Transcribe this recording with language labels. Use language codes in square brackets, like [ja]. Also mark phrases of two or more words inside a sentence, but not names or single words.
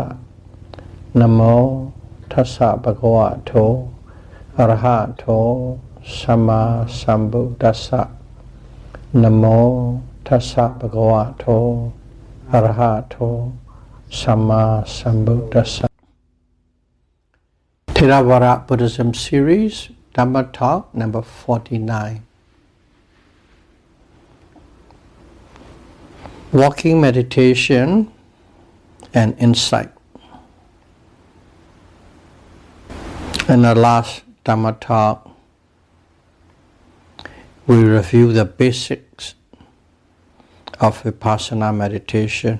[pi] Namo tassa bhagavato arahato samma sambuddhassa. Namo tassa bhagavato arahato samma sambuddhassa. [en] Theravada Buddhism series, Dhamma talk number 49. Walking meditation and insight. In the last Dhamma talk, we review the basics of Vipassana meditation.